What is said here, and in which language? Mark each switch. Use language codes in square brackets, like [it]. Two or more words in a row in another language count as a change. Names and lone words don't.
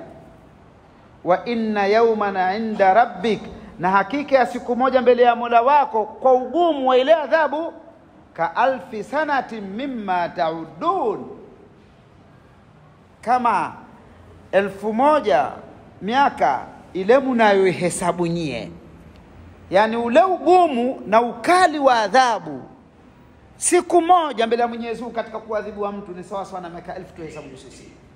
[ar] وإن يوما عند ربك, [sw] na hakika ya siku moja mbele ya Mola wako kwa ugumu wa ile adhabu, [ar] كألف سنة مما تعدون, [sw] kama 1000 miaka ile mnayohesabu nyie. Yani ule ugumu na ukali wa adhabu siku moja mbele ya Mwenyezi Mungu katika kuadhibu wa mtu ni sawa sawa na miaka 1000 tuhesabu sisi.